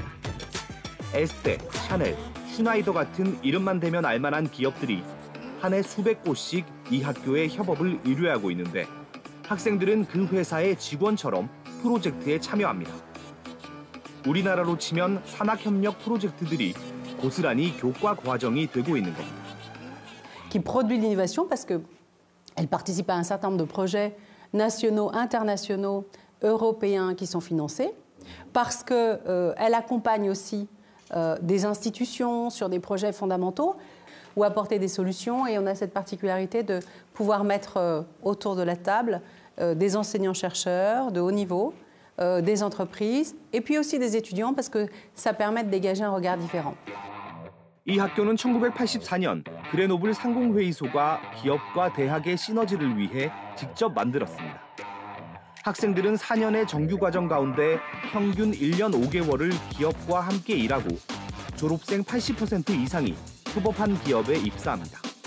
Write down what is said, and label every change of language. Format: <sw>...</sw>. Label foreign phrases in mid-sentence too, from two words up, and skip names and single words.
<ko>에스테, 샤넬, 슈나이더 같은 이름만 대면 알만한 기업들이 한 해 수백 곳씩 이 학교의 협업을 의뢰하고 있는데 학생들은 그 회사의 직원처럼 프로젝트에 참여합니다. 우리나라로 치면 산학협력 프로젝트들이 고스란히 교과 과정이 되고 있는 겁니다.</ko> <fr>Qui produit l'innovation parce qu'elle participe à un certain nombre de projets nationaux, internationaux, européens qui sont financés, parce qu'elle accompagne aussi des institutions sur des projets fondamentaux ou apporter des solutions. Et on a cette particularité de pouvoir mettre autour de la table des enseignants-chercheurs de haut niveau, des entreprises et puis aussi des étudiants parce que ça permet de dégager un regard différent.</fr> <ko>이 학교는 1984년 그레노블 상공회의소가 기업과 대학의 시너지를 위해 직접 만들었습니다. 학생들은 4년의 정규과정 가운데 평균 1년 5개월을 기업과 함께 일하고 졸업생 80% 이상이 협업한 기업에 입사합니다.</ko>